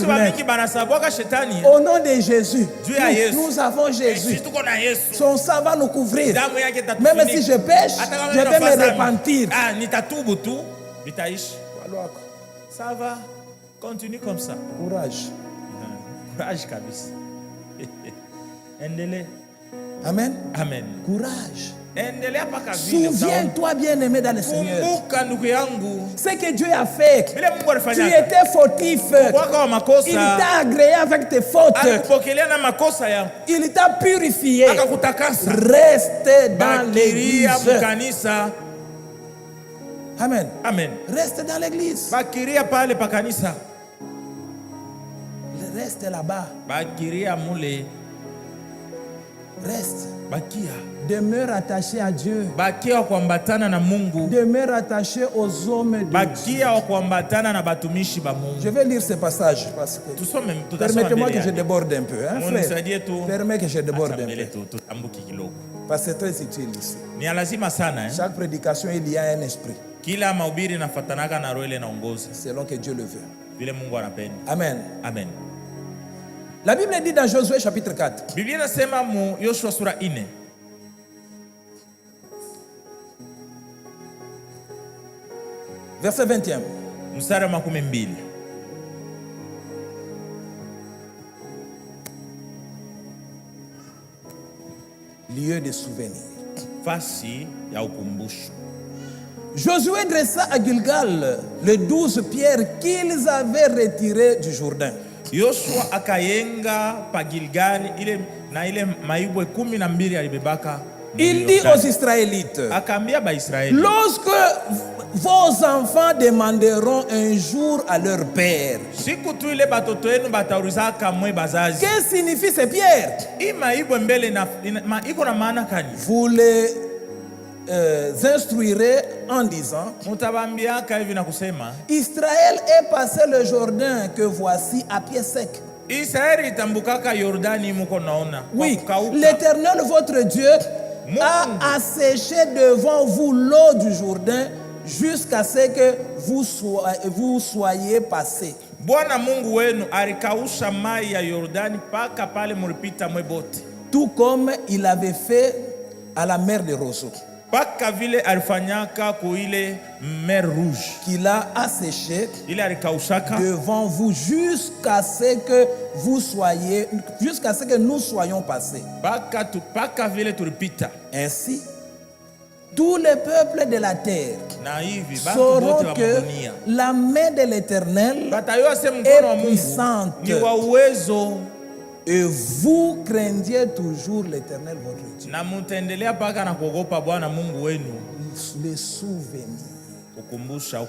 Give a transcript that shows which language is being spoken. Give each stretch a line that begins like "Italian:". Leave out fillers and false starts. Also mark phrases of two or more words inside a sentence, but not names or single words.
French: Au nom de Jésus, nous avons Jésus. Son sang va nous couvrir. Même si je pêche, je vais me repentir. Ça va, continue comme ça. Courage.
Swahili: Courage kabisa. Endelea.
French: Amen. Amen. Courage.
Swahili: Endelea paka vile.
French: Souviens-toi, bien-aimé dans le Seigneur.
Swahili: Kumbuka ndugu yangu.
French: Ce que Dieu a fait.
Swahili: Vile Mungu alifanya.
French: Tu étais fautif. Il t'a agréé avec tes fautes.
Swahili: Alikupokelea na makosa yangu.
French: Il t'a purifié.
Swahili: Akakutakasa.
French: Reste dans l'église.
Swahili: Kanisa.
French: Amen. Amen. Reste dans l'église.
Swahili: Bakiria pale pa kanisa.
French: Reste là-bas.
Swahili: Bakiria mule.
French: Reste.
Swahili: Bakia.
French: Demeure attaché à Dieu.
Swahili: Bakia kuambatana na Mungu.
French: Demeure attaché aux hommes de
Swahili: Bakia kuambatana na batumishi ba Mungu.
French: Je vais lire ce passage parce que permettez-moi que je déborde un peu, hein, frère. Permets que je déborde un peu. Parce que c'est très utile ici.
Swahili: Ni lazima sana,
French: hein? Chaque prédication il y a un esprit.
Swahili: Kila mahubiri nafatanaka na roho ile naongoza.
French: Selon que Dieu le veut.
Swahili: Vile Mungu anapenda.
French: Amen. Amen. La Bible dit dans Josué chapitre 4.
Swahili: Biblia inasema mu Yoshua sura 4.
French: Verset 21.
Swahili: Mstari wa 12.
French: Lieu de souvenir.
Swahili: Fasi ya ukumbusho.
French: Josué dressa à Gilgal les 12 pierres qu'ils avaient retirées du Jourdain.
Swahili: Yoshua akayenga pa Gilgal ile na ile maibwe 12 alibebaka.
French: Il dit aux Israélites,
Swahili: akaambia ba Israeli,
French: lorsque vos enfants demanderont un jour à leur père,
Swahili: siku tu ile batoto yenu bataulizaka mwe bazazi,
French: que signifie ces pierres?
Swahili: Hii maibwe mbele na iko na maana gani?
French: Vous les instruirez en disant,
Swahili: mutabambiaka hivi na kusema,
French: Israël est passé le Jourdain que voici à pied sec.
Swahili: Israeli itambukaka Yordani muko naona.
French: Oui, l'Éternel votre Dieu a asséché devant vous l'eau du Jourdain jusqu'à ce que vous soyez passés.
Swahili: Bwana Mungu wenu alikausha mai ya Yordani paka pale mulipita mwebote.
French: Tout comme il avait fait à la mer de Roseau.
Swahili: Paka vile alifanyaka ku ile
French: mer rouge. Qu'il a asséché
Swahili: ile alikaushaka
French: devant vous jusqu'à ce que nous soyons passés.
Swahili: Paka vile tulipita.
French: Ainsi, tous les peuples de la terre sauront que la main de l'Éternel est puissante. Et vous craigniez toujours l'Éternel votre Dieu. Les souvenirs.